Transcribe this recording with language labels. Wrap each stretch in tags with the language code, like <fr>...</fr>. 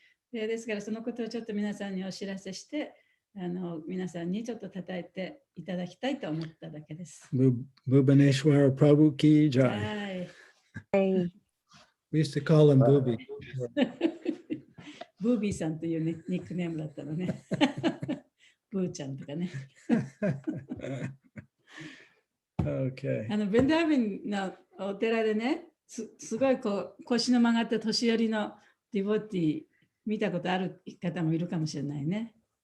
<ja>ですから、そのことをちょっと皆さんにお知らせして、皆さんにちょっと叩いていただきたいと思っただけです。</ja> <hi>Bhubaneswara Prabhu ki は jai. い。</hi> <en>We used to call him Booby.</en> <ja>ブービーさんという、ね、ニックネームだったのね。ブーちゃんとかね。</ja> <en>Okay.</en> <ja>ブレンダービンのお寺でね、すごいこう腰の曲がった年寄りのディボティ見たことある方もいるかもしれないね。</ja>